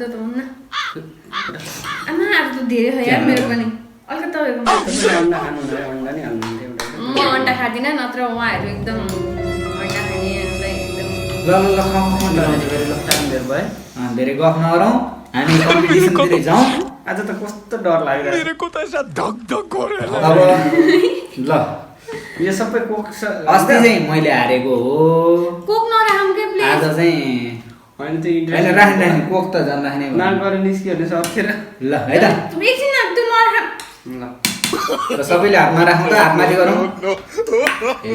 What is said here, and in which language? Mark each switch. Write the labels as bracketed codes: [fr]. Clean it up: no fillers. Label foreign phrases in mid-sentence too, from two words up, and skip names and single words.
[ne] त्यो त हुन्न आमा अब त धेरै हो यार मेरो पनि अलिकति तपाईँको अन्डा खानु हुँदैन अन्डा नि हाल्नु हुन्थ्यो एउटा म अन्डा खाँदिनँ नत्र उहाँहरू एकदम अन्डा खाने हामीलाई एकदम ल ल ल खाउँ खाउँ ल फेरि ल टाइम दिएर भयो धेरै गफ नगरौँ हामी कम्पिटिसनतिर जाउँ आज त कस्तो डर लागिरहेको [hi] मेरे को तो ऐसा धक धक हो रहा है [ne] अब ल छ यो सबै कोक अस्ति चाहिँ मैले हारेको हो कोक नराखौँ के प्लिज आज चाहिँ होइन त्यो होइन इन्ट्रेस्ट राख्ने कोक त झन् राख्ने नाक गरेर निस्क्यो भने सबतिर ल है त एकछिन त्यो नराख ल र सबैले हातमा राखौँ त हातमाथि गरौँ ए